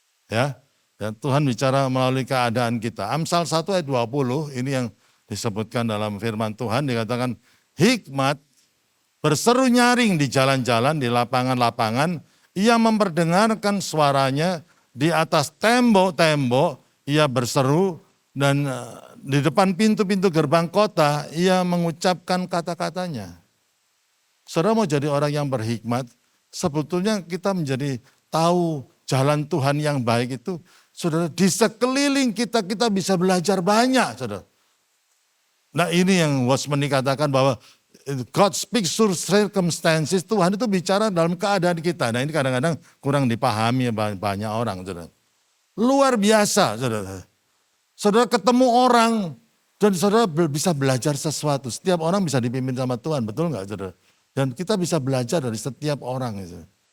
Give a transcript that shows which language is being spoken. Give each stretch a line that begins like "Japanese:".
Indonesian: Ya, dan Tuhan bicara melalui keadaan kita. Amsal 1 ayat 20, ini yang disebutkan dalam firman Tuhan, dikatakan hikmat berseru nyaring di jalan-jalan, di lapangan-lapangan, ia memperdengarkan suaranya di atas tembok-tembok, ia berseru, dan di depan pintu-pintu gerbang kota, ia mengucapkan kata-katanya. Saudara mau jadi orang yang berhikmat, sebetulnya kita menjadi tahu jalan Tuhan yang baik itu, saudara, di sekeliling kita bisa belajar banyak, saudara. Nah ini yang Watchman Nee katakan bahwa
English: God speaks through circumstances.
Indonesian: Tuhan itu bicara dalam keadaan kita. Nah ini kadang-kadang kurang dipahami banyak orang. Saudara. Luar biasa. Saudara. Saudara ketemu orang dan saudara bisa belajar sesuatu. Setiap orang bisa dipimpin sama Tuhan. Betul nggak saudara? Dan kita bisa belajar dari setiap orang. Saudara.